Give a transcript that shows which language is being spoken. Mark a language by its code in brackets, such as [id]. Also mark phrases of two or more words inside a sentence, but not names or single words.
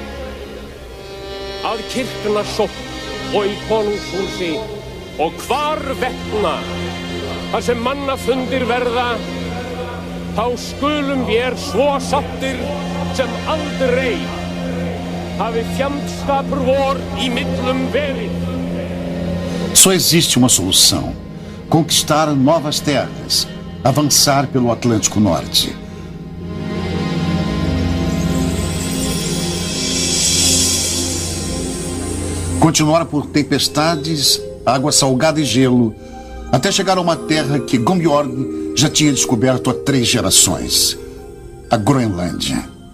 [is] Að kirkna sótt og í konungshúsi og hvar vegna þar sem mannafundir verða, þá skulum vér svo sáttir sem aldrei hafi fjandskapur vor í millum verið. [pt] Só existe uma solução: conquistar novas terras, avançar pelo Atlântico Norte. Continuar por tempestades, água salgada e gelo, até chegar a uma terra que Gunnbjorn já tinha descoberto há 3 gerações: a Groenlândia.